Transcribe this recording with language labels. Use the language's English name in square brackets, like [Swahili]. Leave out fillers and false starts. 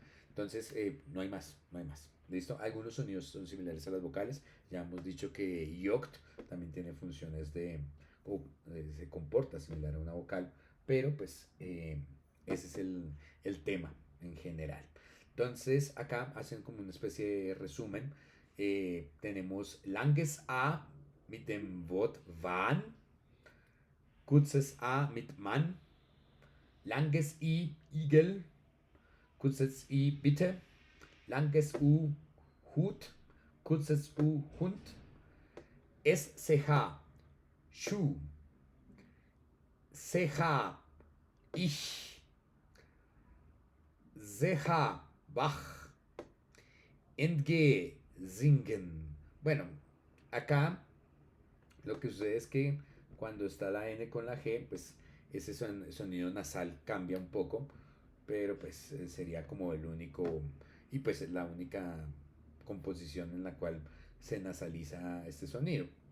[Spanish] Entonces, no hay más, no hay más. ¿Listo? Algunos sonidos son similares a las vocales. Ya hemos dicho que yokt también tiene funciones se comporta similar a una vocal, pero pues ese es el tema en general. Entonces, acá hacen como una especie de resumen. [German] Tenemos langes A mit dem Wort wann, kurzes A mit Mann, langes I, Igel, kurzes I, bitte, langes U, Hut, kurzes U, Hund, SCH, Schuh, CH, ich, CH, Bach, NG, singen. [Spanish] Bueno, acá lo que sucede es que cuando está la N con la G, pues ese sonido nasal cambia un poco, pero pues sería como el único y pues la única composición en la cual se nasaliza este sonido.